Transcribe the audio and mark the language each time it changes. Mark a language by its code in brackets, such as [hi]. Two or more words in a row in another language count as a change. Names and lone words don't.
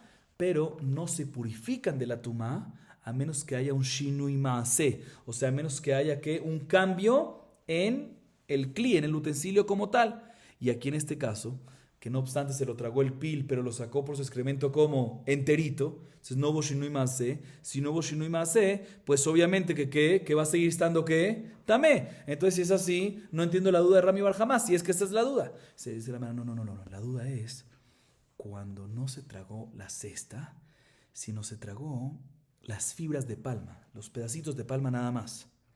[es] Pero no se purifican de la Tumá a menos que haya un [he] שינוי מעשה. [es] O sea, a menos que haya ¿qué? Un cambio en el cli, en el utensilio como tal. Y aquí en este caso, que no obstante se lo tragó el pil, pero lo sacó por su excremento como enterito, entonces no hubo [he] שינוי מעשה. [es] Si no hubo [he] שינוי מעשה, [es] pues obviamente que va a seguir estando ¿qué? Tamé. Entonces si es así, no entiendo la duda de Rami Bar Jamá, si es que esta es la duda. Se dice la mano, no, la duda es cuando no se tragó la cesta, sino se tragó las fibras de palma, los pedacitos de palma nada más.